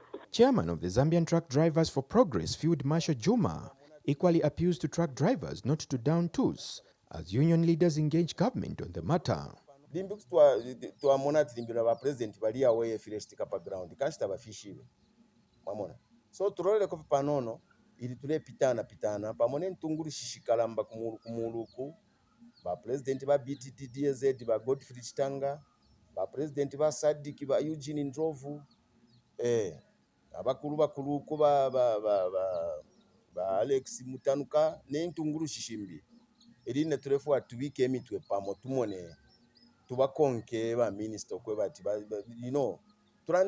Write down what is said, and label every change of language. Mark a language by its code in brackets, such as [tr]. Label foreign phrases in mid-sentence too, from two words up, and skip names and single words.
[en] Chairman of the Zambian Truck Drivers for Progress, Field Marshal Juma, equally appeals to truck drivers not to down tools as union leaders engage government on the matter. [bem] So turole ko panono ili tule pitana pamone ntunguru shishikalamba kumuluku ba president ba BTTDZ ba Godfrey Chitanga ba president ba SADC ba Eugene Ndlovu abakulu ko ba Alex Mutanuka ne ntunguru shishimbi ili ne tulefu atuwike emitwe pamo tumone tubakonke ba minister kwe bati turande nabo tumfwe.